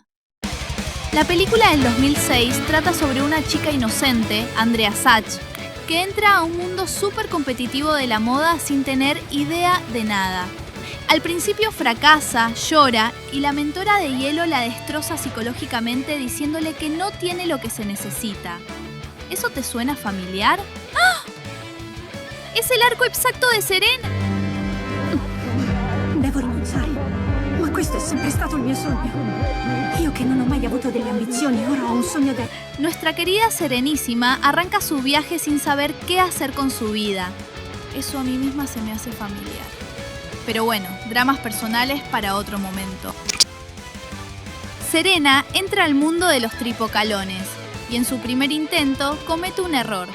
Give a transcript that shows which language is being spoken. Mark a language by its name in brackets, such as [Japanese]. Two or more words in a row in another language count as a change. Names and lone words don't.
[Spanish] La película del 2006 trata sobre una chica inocente, Andrea Sachs, que entra a un mundo súper competitivo de la moda sin tener idea de nada. Al principio fracasa, llora y la mentora de hielo la destroza psicológicamente diciéndole que no tiene lo que se necesita. ¿Eso te suena familiar? ¡Ah! ¡Es el arco exacto de Serena! [Italian] Devo rinunciare, ma questo è sempre stato il mio sogno. Io che non ho mai avuto delle ambizioni, ora ho un sogno da... [Spanish] Nuestra querida Serenísima arranca su viaje sin saber qué hacer con su vida. Eso a mí misma se me hace familiar. Pero bueno, dramas personales para otro momento. Serena entra al mundo de los tripocalones y en su primer intento comete un error.